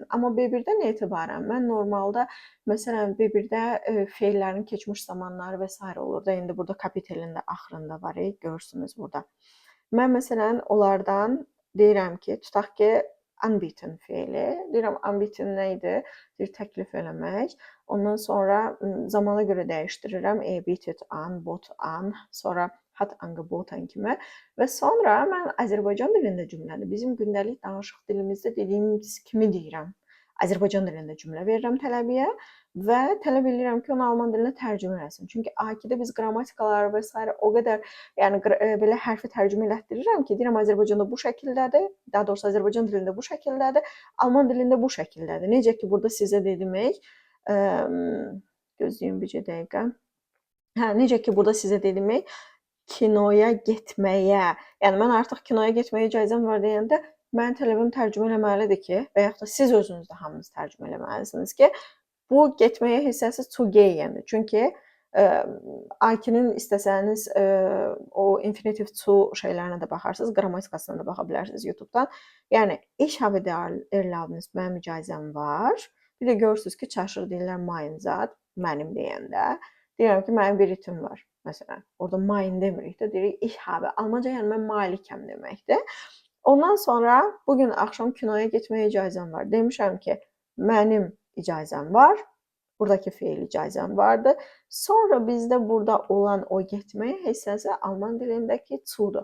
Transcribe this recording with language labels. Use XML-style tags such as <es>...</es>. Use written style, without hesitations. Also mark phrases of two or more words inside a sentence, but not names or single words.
<az>Amma B1-dən etibarən mən normalda, məsələn, B1-də feillərin keçmiş zamanları və s. olur da, indi burada kapitelin də axırında var, görürsünüz burada. Mən məsələn, onlardan deyirəm ki, tutaq ki, anbieten feili. Deyirəm, anbieten nə idi? Deyir, təklif eləmək. Ondan sonra zamana görə dəyişdirirəm.</az> <de>Bietet an, bot an, sonra hat angeboten kimi.</de> <az>Və sonra mən Azərbaycan dilində cümləni bizim gündəlik danışıq dilimizdə dediyimiz kimi deyirəm. Azərbaycan dilində cümlə verirəm tələbəyə və tələb edirəm ki, onu alman dilinə tərcümə eləsin. Çünki A2-də biz qrammatikaları və s. o qədər, yəni belə hərfi tərcümə elətdirirəm ki, deyirəm Azərbaycanda bu şəkildədir, daha doğrusu Azərbaycan dilində bu şəkildədir, alman dilində bu şəkildədir. Necə ki, burada sizə demək, gözləyin bircə dəqiqə. Necə ki, burada sizə demək, kinoya getməyə, yəni mən artıq kinoya getməyə icazəm var deyəndə, mən tələbim tərcümə eləməlidir ki, və yaxud da siz özünüz də hamınız tərcümə eləməlisiniz ki, bu getməyə hissəsi</az> <de>zu gehen-</de> <az>dir. Çünki A2-nin istəsəniz o infinitiv zu şeylərinə də baxarsınız, qrammatikasına da baxa bilərsiniz YouTube-dan. Yəni,</az> <de>ich habe die Erlaubnis,</de> <az>mənim icazəm var. Bir də görürsünüz ki, çaşır deyirlər mein zat, mənim deyəndə. Deyirəm ki, mənim bir itim var. Məsələn, orada mein demirik də, deyirik</az> <de>ich habe.</de> <az>Almanca yəni mən malikəm deməkdir. Ondan sonra bugün axşam kinoya getməyə icazəm var. Demişəm ki, mənim icazəm var. Buradakı feil icazəm vardı. Sonra bizdə burada olan o getməyə hissəsi alman dilindəki zudur.</az>